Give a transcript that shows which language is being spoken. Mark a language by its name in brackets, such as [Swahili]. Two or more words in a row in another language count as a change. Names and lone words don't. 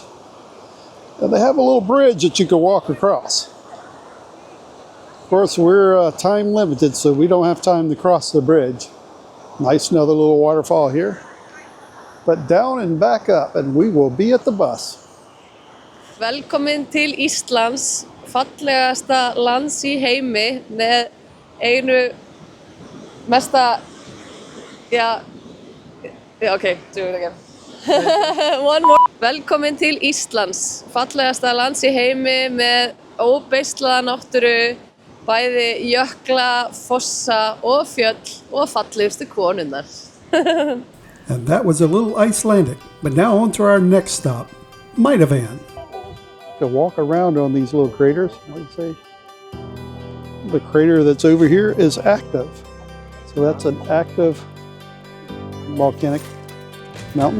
[English] And they have a little bridge that you can walk across. Of course, we're time limited, so we don't have time to cross the bridge. Nice, another little waterfall here. But down and back up, and we will be at the bus. [Icelandic] Velkomin til Íslands, fallegasta lands í heimi með einu mesta, [English] okay, do it again. One more. [Icelandic] Velkomin til Íslands, fallegasta lands í heimi með óbeislaða náttúru, bæði jökla, fossa og fjöll og fallegustu konurnar. [English] And that was a little Icelandic. But now on to our next stop, Myvatn. To walk around on these little craters, I'd say the crater that's over here is active. So that's an active volcanic mountain.